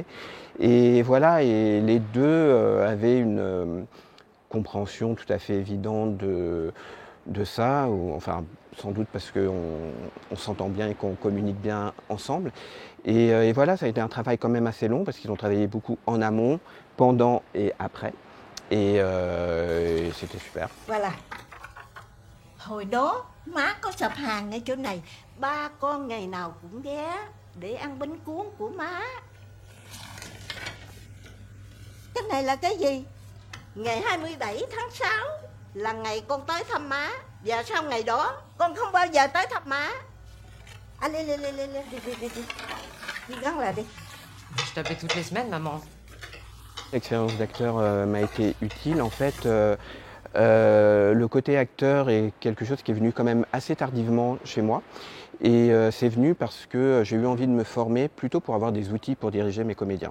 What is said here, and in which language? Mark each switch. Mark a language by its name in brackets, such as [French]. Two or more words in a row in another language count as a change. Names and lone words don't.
[French] Et voilà, et les deux avaient une compréhension tout à fait évidente de ça, ou enfin sans doute parce qu'on s'entend bien et qu'on communique bien ensemble. Et voilà, ça a été un travail quand même assez long parce qu'ils ont travaillé beaucoup en amont, pendant et après. Et c'était super. Voilà. [Vietnamese] Hồi đó má có sạp hàng ngay chỗ này, ba con ngày nào cũng ghé để ăn bánh cuốn của má. Cái này là cái gì? Ngày 27 tháng 6 là ngày con tới thăm má. Và sau ngày đó con không bao giờ tới thăm má. Allez, đi gắn lại đi. [French] Je t'appelais toutes les semaines, maman. L'expérience d'acteur m'a été utile. En fait, le côté acteur est quelque chose qui est venu quand même assez tardivement chez moi. Et c'est venu parce que j'ai eu envie de me former plutôt pour avoir des outils pour diriger mes comédiens.